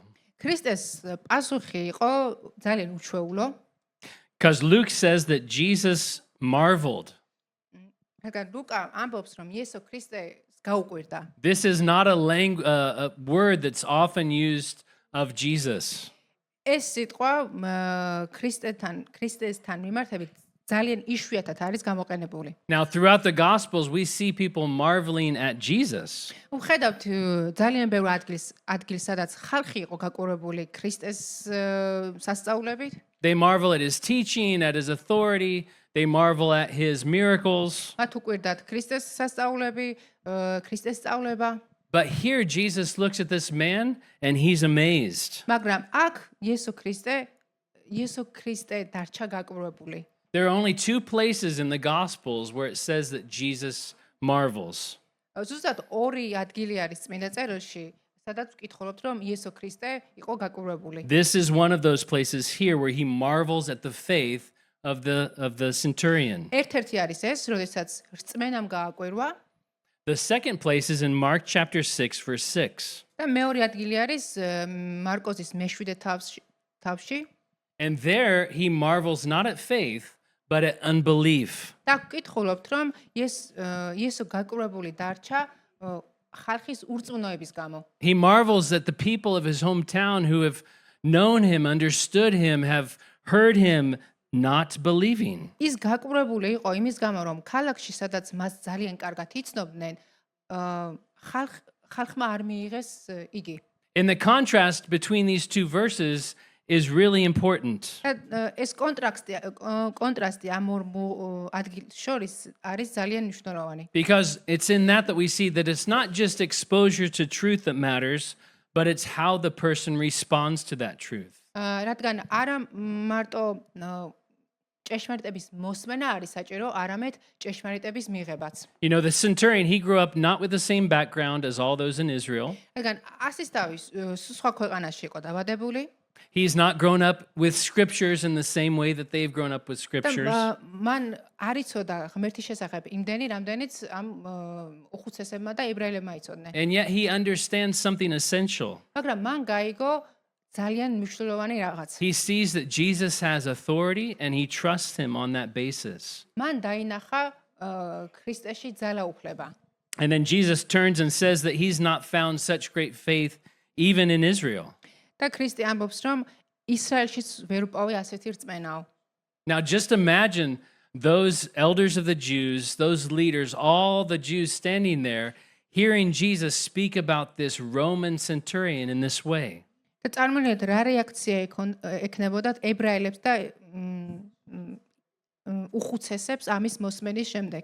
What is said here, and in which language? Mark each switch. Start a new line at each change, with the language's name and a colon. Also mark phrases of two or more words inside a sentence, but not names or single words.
Georgian: ქრისტეს პასუხი იყო ძალიან უჩვეულო,
English: Because Luke says that Jesus marveled.
Georgian: რადგან ლუკა ამბობს, რომ იესო ქრისტე გაუკვირდა.
English: This is not a word that's often used of Jesus.
Georgian: ეს სიტყვა ქრისტესთან მიმართებით ძალიან იშვიათად არის გამოყენებული.
English: Now, throughout the Gospels, we see people marveling at Jesus.
Georgian: ვხედავთ ძალიან ბევრ ადგილს, სადაც ხალხი იყო გაკვირვებული ქრისტეს სასწაულებით.
English: They marvel at his teaching, at his authority. They marvel at his miracles.
Georgian: მათ უკვირდათ ქრისტეს სასწაულები, ქრისტეს სწავლება.
English: But here, Jesus looks at this man and he's amazed.
Georgian: მაგრამ აქ იესო ქრისტე დარჩა გაკვირვებული.
English: There are only two places in the Gospels where it says that Jesus marvels.
Georgian: ზუსტად ორი ადგილი არის წმინდა წერილში, სადაც ვკითხულობთ, რომ იესო ქრისტე იყო გაკვირვებული.
English: This is one of those places here where he marvels at the faith of the centurion.
Georgian: ერთ-ერთი არის ეს, როდესაც რწმენამ გააკვირვა.
English: The second place is in Mark chapter 6, verse 6.
Georgian: და მეორე ადგილი არის მარკოზის მე-7 თავში.
English: And there he marvels not at faith, but at unbelief.
Georgian: და ვკითხულობთ, რომ იესო გაკვირვებული დარჩა ხალხის ურწმუნოების გამო.
English: He marvels that the people of his hometown who have known him, understood him, have heard him, not believing.
Georgian: ის გაკვირვებული იყო იმის გამო, რომ ქალაქში, სადაც მას ძალიან კარგად იცნობდნენ, ხალხმა არ მიიღეს იგი.
English: And the contrast between these two verses is really important.
Georgian: ეს კონტრასტი ამ ორ ადგილს შორის არის ძალიან მნიშვნელოვანი.
English: Because it's in that we see that it's not just exposure to truth that matters, but it's how the person responds to that truth.
Georgian: რადგან არა მარტო ჭეშმარიტების მოსმენა არის საჭირო, არამედ ჭეშმარიტების მიღებაც.
English: You know, the centurion, he grew up not with the same background as all those in Israel.
Georgian: რადგან ასისთავის სხვა ქვეყანაში იყო დაბადებული.
English: He's not grown up with scriptures in the same way that they've grown up with scriptures.
Georgian: მან არ იცოდა ღმერთის შესახებ იმდენი, რამდენიც ამ უხუცესებმა და ებრაელებმა იცოდნენ.
English: And yet he understands something essential.
Georgian: მაგრამ მან გაიგო ძალიან მნიშვნელოვანი რაღაც.
English: He sees that Jesus has authority and he trusts him on that basis.
Georgian: მან დაინახა ქრისტეში ძალაუფლება.
English: And then Jesus turns and says that he's not found such great faith even in Israel.
Georgian: და ქრისტე ამბობს, რომ ისრაელშიც ვერ უპოვე ასეთი რწმენაო.
English: Now just imagine those elders of the Jews, those leaders, all the Jews standing there, hearing Jesus speak about this Roman centurion in this way.
Georgian: და წარმოიდგინეთ რა რეაქცია ექნებოდათ ებრაელებს და უხუცესებს ამის მოსმენის შემდეგ.